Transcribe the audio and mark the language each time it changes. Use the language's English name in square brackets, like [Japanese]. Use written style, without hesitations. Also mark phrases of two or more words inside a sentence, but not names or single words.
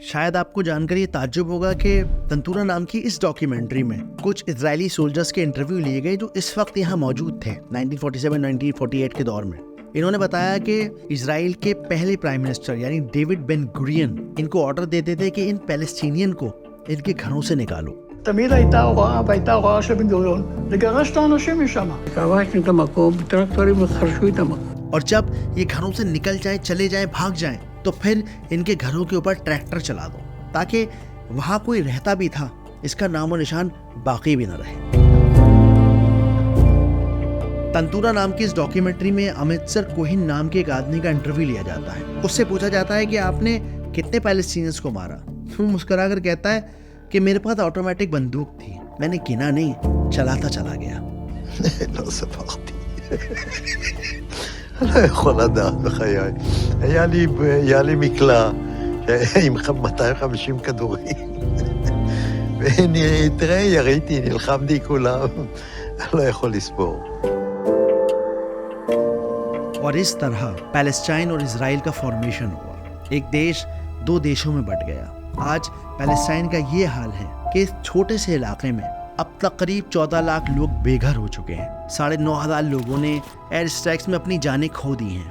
[Hindi] शायद आपको जानकर ये ताज्जुब होगा कि तंतूरा नाम की इस डॉक्यूमेंट्री में कुछ इजरायली सोल्जर्स के इंटरव्यू लिए गए जो इस वक्त यहाँ मौजूद थे 1947-1948 के दौर में। इन्होंने बताया कि इजराइल के पहले [English] prime minister [Hindi] यानी डेविड बेन गुरियन इनको ऑर्डर देते थे कि इन पैलेस्टीनियन को इनके घरों से निकालो। [Hebrew] תמיד הייתה הוראה, והייתה הוראה של בן גוריון, לגרש את האנשים משם. כבשנו את המקום, טרקטורים חרשו את המקום. [Hindi] और जब ये घरों से निकल जाए, चले जाए, भाग जाए, तो फिर इनके घरों के ऊपर ट्रैक्टर चला दो ताकि वहां कोई रहता भी था इसका नामो निशान बाकी भी न रहे। तंतूरा नाम की इस डॉक्यूमेंट्री में अमृतसर कोहिन नाम के एक आदमी का इंटरव्यू लिया जाता है। उससे पूछा जाता है कि आपने कितने पैलेस्टीनियंस को मारा। वो मुस्कुराकर कहता है कि मेरे पास ऑटोमेटिक बंदूक थी, मैंने गिना नहीं, चलाता चला गया। [Hebrew] לא ספרתי. לא יכול לדעת בחיי. היה לי מקלע עם 250 כדורים. תראה, יריתי, נלחמתי כולם. לא יכול לספור. [Hindi] और इस तरह पैलेस्टाइन और इजराइल का फॉर्मेशन हुआ। एक देश दो देशों में बट गया। आज पैलेस्टाइन का ये हाल है कि इस छोटे से इलाके में अब तक करीब 14 लाख लोग बेघर हो चुके हैं। 9,500 लोगों ने [English] air strikes [Hindi] में अपनी जानें खो दी हैं।